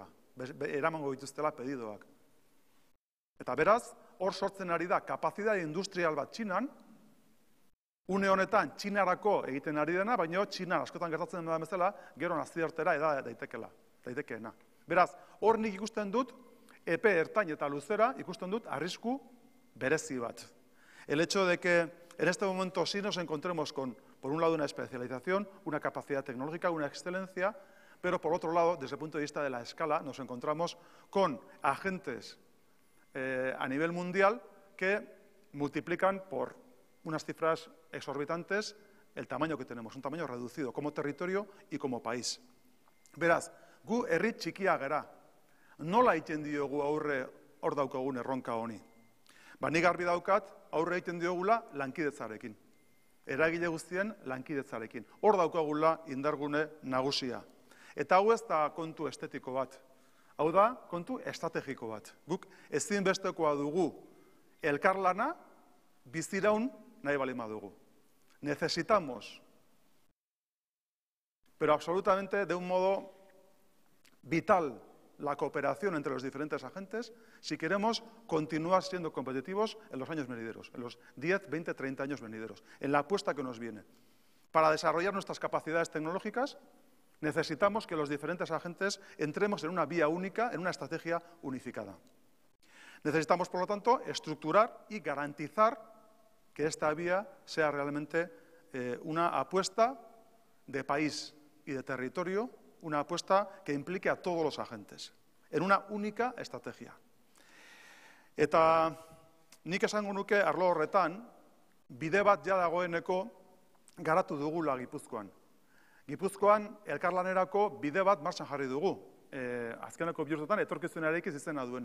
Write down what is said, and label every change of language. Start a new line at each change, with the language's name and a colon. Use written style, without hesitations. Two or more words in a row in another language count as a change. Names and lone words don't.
Basque: Eramango dituztela pedidoak. Eta beraz, hor sortzen ari da kapazitate industrial bat Txinan, une honetan Txinarako egiten ari dena, baina Txinan askotan gertatzen da bezala, gero nazioartera daitekeena. Beraz, hor nik ikusten dut, epe ertain eta luzera ikusten dut arrisku berezi bat.
Spanish: El hecho de que en este momento sí nos encontremos con, por un lado, una especialización, una capacidad tecnológica, una excelencia, pero por otro lado, desde el punto de vista de la escala, nos encontramos con agentes a nivel mundial que multiplican por unas cifras exorbitantes el tamaño que tenemos, un tamaño reducido como territorio y como país.
Basque: Beraz, gu herri txikia gara. Nola egiten diogu aurre hor daukagun erronka honi? Nik garbi daukat aurre egiten diogula lankidetzarekin. Eragile guztien lankidetzarekin. Hor daukagula indargune nagusia. Eta hau ez da kontu estetiko bat. Hau da kontu estrategiko bat. Guk ezinbestekoa dugu elkarlana biziraun nahi balima dugu.
Spanish: Necesitamos, pero absolutamente de un modo vital, la cooperación entre los diferentes agentes si queremos continuar siendo competitivos en los años venideros, en los 10, 20, 30 años venideros, en la apuesta que nos viene. Para desarrollar nuestras capacidades tecnológicas necesitamos que los diferentes agentes entremos en una vía única, en una estrategia unificada. Necesitamos, por lo tanto, estructurar y garantizar que esta vía sea realmente una apuesta de país y de territorio, una apuesta que implique a todos los agentes, en una única estrategia.
Basque: Eta nik esango nuke arlo horretan, bide bat ja dagoeneko garatu dugula Gipuzkoan. Gipuzkoan elkarlanerako bide bat martxan jarri dugu. Azkeneko bi urtetan etorkizuna eraikiz izena duena.